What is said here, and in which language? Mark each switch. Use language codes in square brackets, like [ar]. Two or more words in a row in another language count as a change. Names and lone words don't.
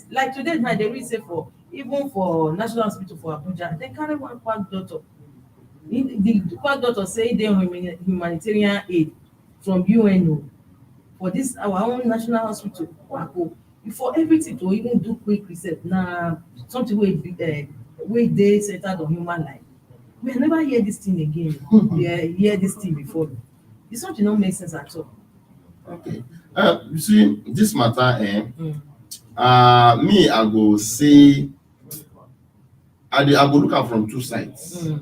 [pcm] Like today now, dey read say for even for National Hospital for Abuja, dem carry one quack doctor. The quack doctor say e dey on humanitarian aid from UN o, for this our own national hospital, Quack o. For everything to even do quick research na something wey dey centered on human life. We never hear this thing again. We hear this thing before. It's something no make sense at all. Okay. You see, this matter, me, I go say, I go look at from two sides.